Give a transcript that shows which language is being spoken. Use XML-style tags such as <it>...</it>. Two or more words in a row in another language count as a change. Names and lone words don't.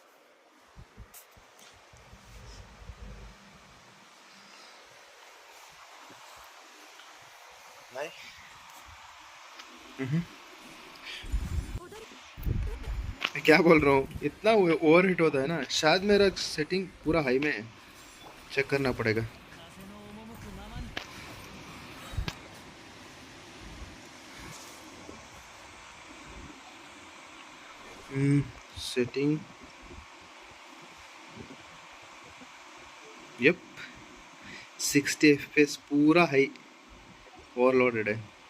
<hi>नहीं, मैं क्या बोल रहा हूँ, इतना</hi> <en>over heat</en> <hi>होता है ना, शायद मेरा सेटिंग पूरा हाई में है, चेक करना पड़ेगा।</hi> <ja>風の赴くままに</ja> <en>Setting, yup 60 FPS पूरा high overloaded है।</en>